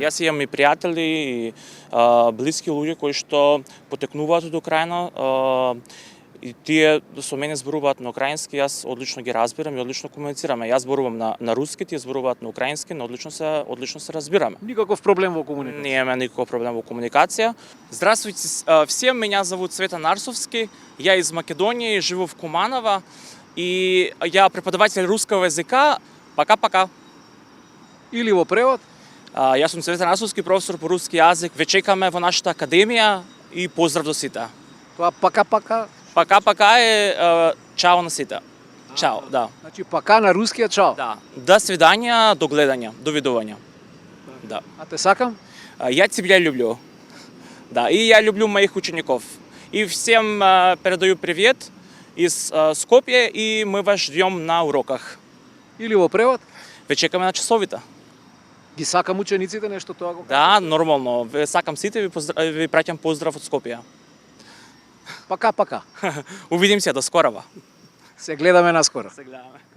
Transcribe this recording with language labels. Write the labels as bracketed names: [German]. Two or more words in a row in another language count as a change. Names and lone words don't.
[Macedonian] Јас имам и пријатели и блиски луѓе кои што потекнуваат од Украина, и тие со мене зборуваат на украински, јас одлично ги разбирам и одлично комуницираме. Јас зборувам на руски, тие зборуваат на украински, но одлично се разбираме. Никаков проблем во комуникација? Немаме никаков проблем во комуникација. [Russian] Здравствуйте всем, меня зовут Цветан Арсовски, я из Македонии, живу в Куманово, и я преподаватель русского языка. Пока-пока. [Macedonian] Или во превод? Јас сум Цветан Арсовски, професор по руски јазик. Ве чекаме во нашата академија и поздрав до сите. Тоа [Russian] пока-пока? Пока-пока [Macedonian] е чао на сите. Чао, да. Значи пока на рускиот чао? Да. До свидања, до гледања, до видувања. Да. А те сакам? [Russian] Я тебя люблю. Да, и я люблю моих учеников. И всем передаю привет из Скопје, и мы вас ждем на уроках. [Macedonian] Или во превод? Ве чекаме на часовите. Ги сакам учениците нешто тоа го? Да, нормално. Ве сакам сите, ви праќам поздрав од Скопје. [Russian] Пока-пока. Увидим се до скорава. [Macedonian] Се гледаме наскоро. Се гледаме.